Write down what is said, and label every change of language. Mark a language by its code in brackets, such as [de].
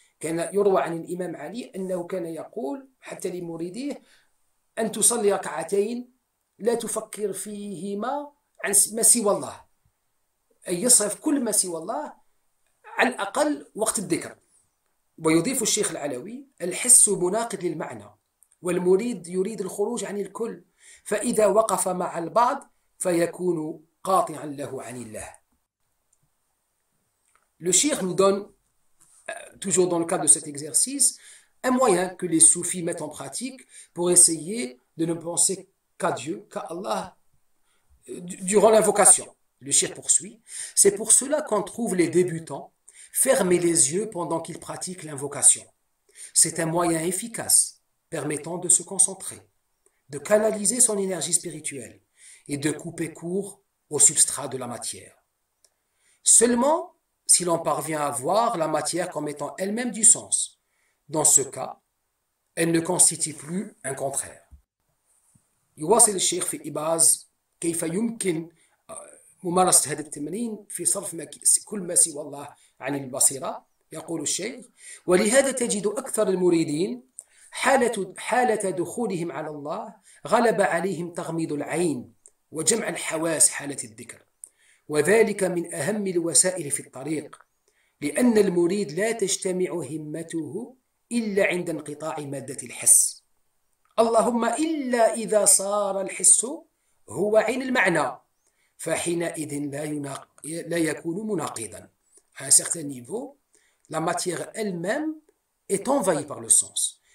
[ar] كان يروى عن الإمام علي أنه كان يقول حتى لمريديه: أن تصلي ركعتين لا تفكر فيهما عن ما سوى الله، أي يصرف كل ما سوى الله على الأقل وقت الذكر. ويضيف الشيخ العلوي: الحس مناقض للمعنى، والمريد يريد الخروج عن الكل، فإذا وقف مع البعض فيكون قاطعا له عن الله. [fr] Le cheikh nous donne, toujours dans le cadre de cet exercice, un moyen que les soufis mettent en pratique pour essayer de ne penser qu'à Dieu, qu'à Allah, durant l'invocation. Le cheikh poursuit. C'est pour cela qu'on trouve les débutants fermer les yeux pendant qu'ils pratiquent l'invocation. C'est un moyen efficace permettant de se concentrer, de canaliser son énergie spirituelle et de couper court au substrat de la matière. Seulement si l'on parvient à voir la matière comme étant elle-même du sens. Dans ce cas, elle ne constitue plus un contraire. [ar] يواصل الشيخ في إبراز كيف يمكن ممارسة هذا التمرين في صرف كل ما سوى الله عن البصيرة. يقول الشيخ: ولهذا تجد أكثر المريدين حالة دخولهم على الله غلب عليهم تغميض العين وجمع الحواس حالة الذكر، وذلك من أهم الوسائل في الطريق، لأن المريد لا تجتمع همته إلا عند انقطاع مادة الحس، اللهم إلا إذا صار الحس هو عين المعنى فحينئذ لا يكون مناقضا. [fr] À un certain niveau, la matière elle-même est envahie par le sens.